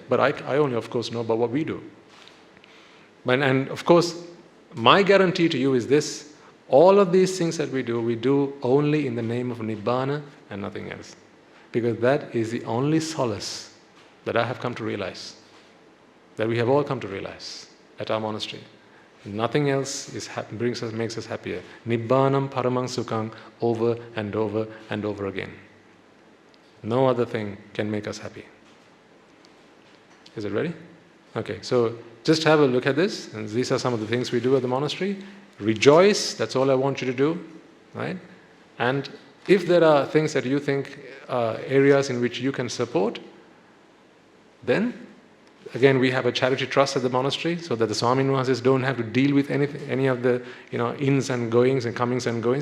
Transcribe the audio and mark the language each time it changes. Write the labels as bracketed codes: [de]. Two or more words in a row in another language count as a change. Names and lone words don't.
[en] But I only, of course, know about what we do. And of course, my guarantee to you is this: all of these things that we do only in the name of Nibbāna and nothing else. Because that is the only solace that I have come to realize, that we have all come to realize at our monastery. Nothing else makes us happier. [pi] Nibbānam paramang sukhang, [en] over and over and over again. No other thing can make us happy. Is it ready? Okay, so just have a look at this, and these are some of the things we do at the monastery. Rejoice, that's all I want you to do, right? And if there are things that you think are areas in which you can support, then again, we have a charity trust at the monastery, so that the Swaminathanas don't have to deal with any of the ins and goings and comings and goings.